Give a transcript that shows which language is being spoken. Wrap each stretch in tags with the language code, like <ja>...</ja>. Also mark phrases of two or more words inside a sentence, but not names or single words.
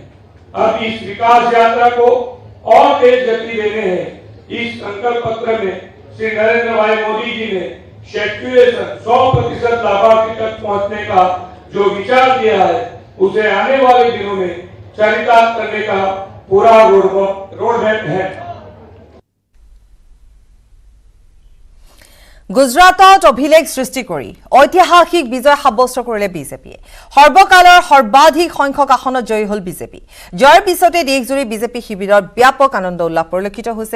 <hi>अब इस विकास यात्रा को और तेज गति देने हैं। इस संकल्प पत्र में श्री नरेंद्र भाई मोदी जी ने शेड्यूलेशन 100% लाभार्थी तक पहुंचने का जो विचार दिया है, उसे आने वाले दिनों में चरितार्थ करने का पूरा रोडमैप है।</hi> <as>গুজৰাটত অভিলেখ সৃষ্টি কৰি ঐতিহাসিক বিজয় সাব্যস্ত কৰিলে বিজেপিয়ে। সৰ্বকালৰ সৰ্বাধিক সংখ্যক আসনত জয়ী হ'ল বিজেপি। জয়ৰ পিছতে দেশজুৰি বিজেপি শিবিৰত ব্যাপক আনন্দ উল্লাস পৰিলক্ষিত হৈছে।</as>